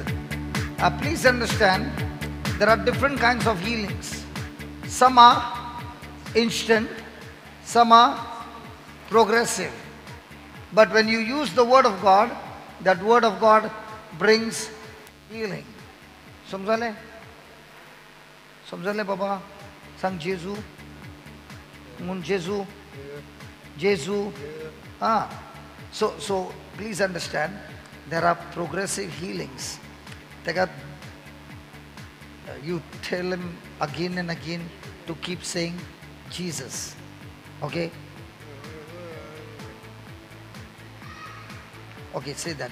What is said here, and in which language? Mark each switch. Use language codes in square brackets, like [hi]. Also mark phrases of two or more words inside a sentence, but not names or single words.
[en] Please understand, there are different kinds of healings. Some are instant, some are progressive. But when you use the word of God, that word of God brings healing. [mr] समजले? समजले बाबा? सांग येशू? म्हण येशू? Jesu? [en] So please understand, there are progressive healings. You tell him again and again to keep saying Jesus. Okay? Okay, say that.